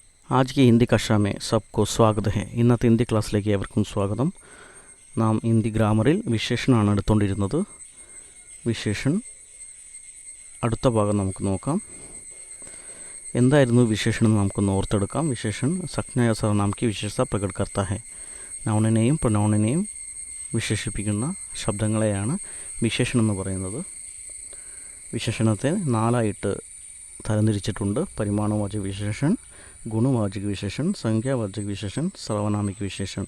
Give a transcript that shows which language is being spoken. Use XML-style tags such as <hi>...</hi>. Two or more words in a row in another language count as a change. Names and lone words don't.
<hi>आज की हिंदी कक्षा में सबको स्वागत है.</hi> <ml>ഇന്നത്തെ ഹിന്ദി ക്ലാസ്സിലേക്ക് ഏവർക്കും സ്വാഗതം. നാം ഹിന്ദി ഗ്രാമറിൽ വിശേഷണമാണ് എടുത്തുകൊണ്ടിരുന്നത്. വിശേഷൺ അടുത്ത ഭാഗം നമുക്ക് നോക്കാം. എന്തായിരുന്നു വിശേഷണം നമുക്കൊന്ന് ഓർത്തെടുക്കാം.</ml> <hi>विशेषण संज्ञा या सर्वनाम की विशेषता प्रकट करता है.</hi> <ml>നൗണിനെയും പ്രൊനൗണിനെയും വിശേഷിപ്പിക്കുന്ന ശബ്ദങ്ങളെയാണ് വിശേഷണം എന്ന് പറയുന്നത്. വിശേഷണത്തെ നാലായിട്ട് തരംതിരിച്ചിട്ടുണ്ട്.</ml> <hi>परिमाणवाचक विशेषण, गुणवाचक विशेषण, संख्यावाचक विशेषण, सार्वनामिक विशेषण.</hi>